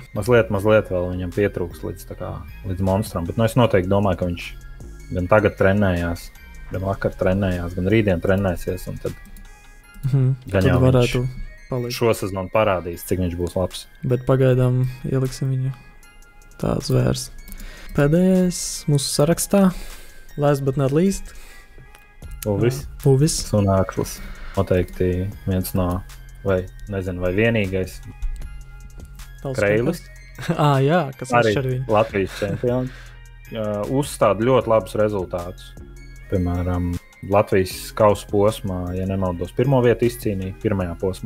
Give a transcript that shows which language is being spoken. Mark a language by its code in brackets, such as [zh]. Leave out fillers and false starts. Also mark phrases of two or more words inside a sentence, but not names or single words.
[lv] Mazliet vēl viņam pietrūkst līdz monstram, bet es noteikti domāju, ka viņš gan tagad trenējās, gan vakar trenējās, gan rītdien trenēsies, un tad tad varētu palikt. Šo sezonu parādīs, cik viņš būs labs. Bet pagaidām ieliksim viņu tā zvērs. Pēdējais mūsu sarakstā, [en] last but not least. [lv] Uvis. Sunākslis. Noteikti viens no, vai vienīgais. Kreilis. Jā, kas arī ar viņu. Latvijas čempioni. Uzstāda ļoti labus rezultātus. Piemēram, Latvijas kausa posmā, ja nemaldos, pirmo vietu izcīnīja pirmajā posmā.